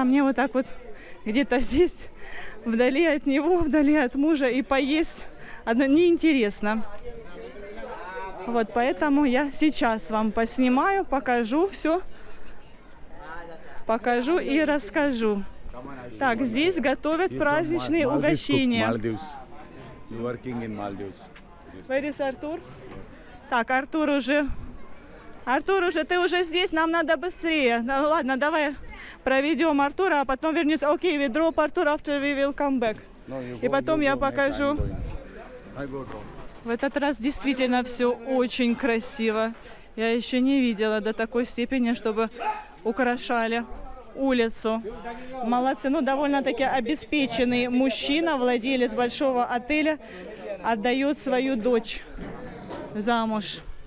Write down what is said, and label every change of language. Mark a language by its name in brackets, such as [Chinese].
[Russian] А мне вот так вот где-то здесь, вдали от него, вдали от мужа, и поесть неинтересно. Вот поэтому я сейчас вам поснимаю, покажу все. Покажу и расскажу. Так, здесь готовят праздничные угощения. [English] Where is Артур? [Russian] Так, Артур уже, ты уже здесь, нам надо быстрее. Ну, ладно, давай проведем Артура, а потом вернемся. [English] Окей, we drop Артур, after we will come back. [Russian] И потом я покажу. В этот раз действительно все очень красиво. Я еще не видела до такой степени, чтобы украшали улицу. Молодцы. Ну, довольно-таки обеспеченный мужчина, владелец большого отеля, отдает свою дочь замуж.